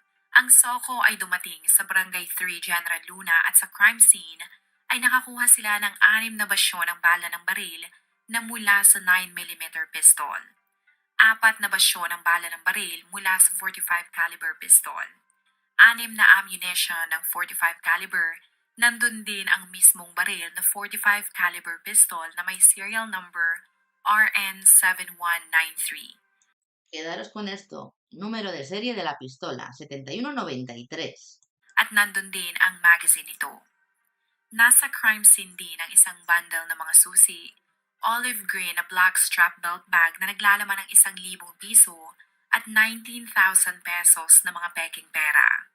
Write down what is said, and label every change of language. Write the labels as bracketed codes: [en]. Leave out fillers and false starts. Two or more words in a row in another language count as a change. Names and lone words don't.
[tl] Ang Soko ay dumating sa Barangay 3 General Luna at sa [en] crime scene [tl] ay nakakuha sila ng 6 na basyo ng bala ng baril na mula sa 9mm pistol. 4 na basyo ng bala ng baril mula sa 45 [en] caliber pistol. [tl] 6 na ammunition ng 45 caliber, nandun din ang mismong baril na 45 [en] caliber pistol [tl] na may [en] serial number [tl] RN7193. [es] Quedaros con esto. Número de serie de la pistola, 7193. [tl] At nandun din ang magazine nito. Nasa [en] crime scene [tl] din ang isang bundle ng mga susi, [en] olive green [tl] na [en] black strap belt bag [tl] na naglalaman ng 1,000 piso at 19,000 pesos na mga peking pera.